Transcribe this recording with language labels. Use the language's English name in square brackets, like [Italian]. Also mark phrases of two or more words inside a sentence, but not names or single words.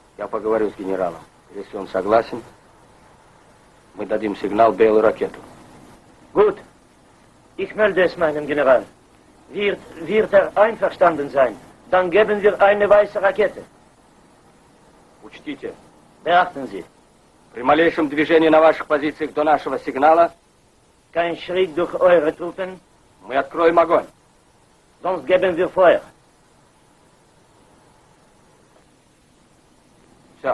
[Russian] поговорю с генералом. Если он согласен, мы дадим сигнал белую ракету. [German] Gut. Ich melde es meinem General. Wird einverstanden sein, dann geben wir eine weiße Rakete. [Russian] Учтите, [German] Beachten Sie, [Russian] при малейшем движении на ваших позициях до нашего сигнала [German] kein Schritt durch eure Truppen, [Russian] мы откроем огонь. [German] sonst geben wir Feuer. [Russian] Все.